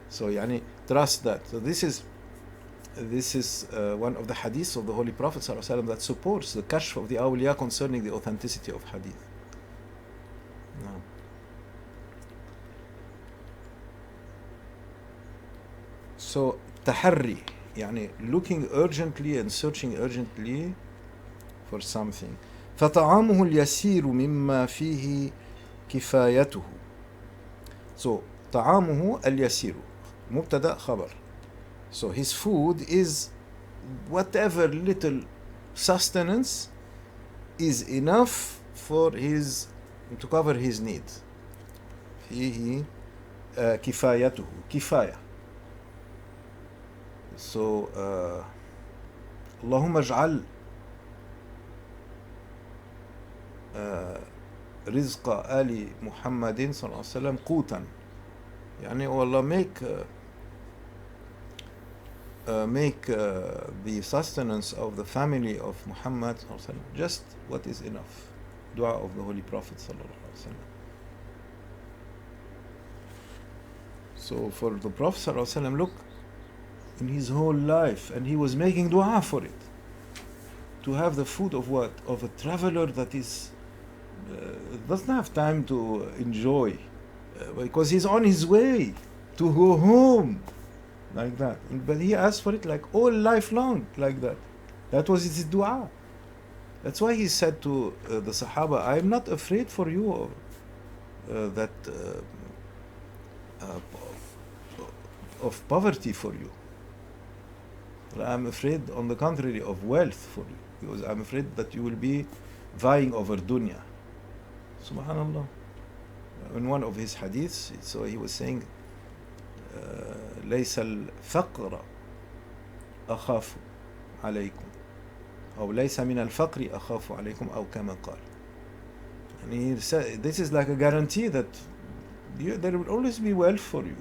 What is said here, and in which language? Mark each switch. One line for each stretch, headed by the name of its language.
English: So yani, trust that. So this is one of the hadiths of the Holy Prophet ﷺ that supports the kashf of the awliya concerning the authenticity of hadith. No. So taharri, يعني looking urgently and searching urgently for something.
Arabic: فطعامه اليسير مما فيه كفايته. So طعامه اليسير مبتدأ خبر.
English: So his food is whatever little sustenance is enough for to cover his need.
Arabic: فيه كفايته كفاية. So اللهم اجعل رزق آل محمد صلى الله عليه وسلم قوتا. يعني والله
English: make the sustenance of the family of Muhammad صلى الله عليه وسلم just what is enough. Dua of the Holy Prophet صلى الله عليه وسلم. So for the Prophet صلى الله عليه وسلم, look, in his whole life, and he was making dua for it, to have the food of what? Of a traveler that is doesn't have time to enjoy, because he's on his way to go home, like that. But he asked for it like all life long, like that. That was his dua. That's why he said to the Sahaba, I am not afraid for you of poverty for you. I'm afraid, on the contrary, of wealth for you, because I'm afraid that you will be vying over dunya. Subhanallah. In one of his hadiths, so he was saying,
Arabic: ليس الفقر أخاف عليكم أو ليس من الفقر أخاف عليكم أو كما قال.
English: And he said, this is like a guarantee that there will always be wealth for you.